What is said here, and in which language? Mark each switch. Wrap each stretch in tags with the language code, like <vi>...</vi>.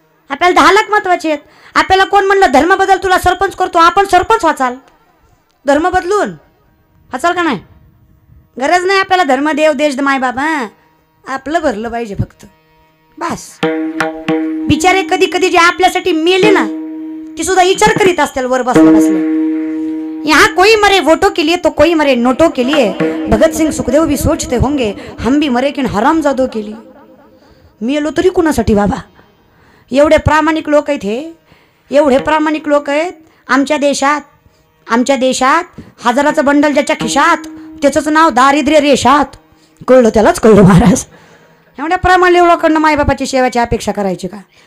<mr>आपल्याला 10 लाख महत्वाचे आहेत. आपल्याला कोण म्हणलं धर्म बदल, तुला सरपंच करतो, आपण सरपंच वाचाल. धर्म बदलून वाचाल का नाही? गरज नाही आपल्याला धर्म, देव, देश, माय बाबा. आपलं भरलं पाहिजे फक्त, बस. बिचारे कधी कधी जे आपल्यासाठी मेले ना, ती सुद्धा विचार करीत असतील वर बसले बसले.</mr> <hi>यहाँ कोई मरे वोटों के लिए तो कोई मरे नोटों के लिए. भगत सिंह सुखदेव भी सोचते होंगे हम भी मरे किन हरामजादों के लिए.</hi> <mr>मेलो तरी कुणासाठी बाबा? एवढे प्रामाणिक लोक आहेत, हे एवढे प्रामाणिक लोक आहेत आमच्या देशात. आमच्या देशात 1000चं बंडल ज्याच्या खिशात, त्याचंच नाव दारिद्र्य रेषात. कळलं त्यालाच कळलं महाराज. एवढ्या प्रामाणिक लोकांना मायबापाची सेवाची अपेक्षा करायची का?</mr>